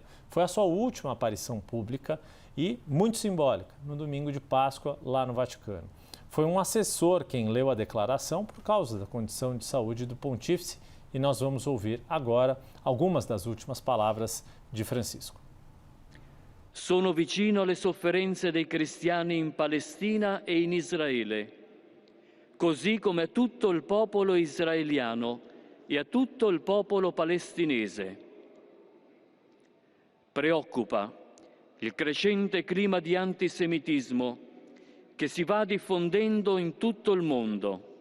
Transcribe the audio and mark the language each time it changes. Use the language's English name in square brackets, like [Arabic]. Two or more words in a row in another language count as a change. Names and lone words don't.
[Portuguese] Foi a sua última aparição pública e muito simbólica, no domingo de Páscoa, lá no Vaticano. Foi um assessor quem leu a declaração por causa da condição de saúde do pontífice e nós vamos ouvir agora algumas das últimas palavras de Francisco. [Italian] Sono vicino alle sofferenze dei cristiani in Palestina e in Israele, così come a tutto il popolo israeliano e a tutto il popolo palestinese. Preoccupa il crescente clima di antisemitismo che si va diffondendo in tutto il mondo.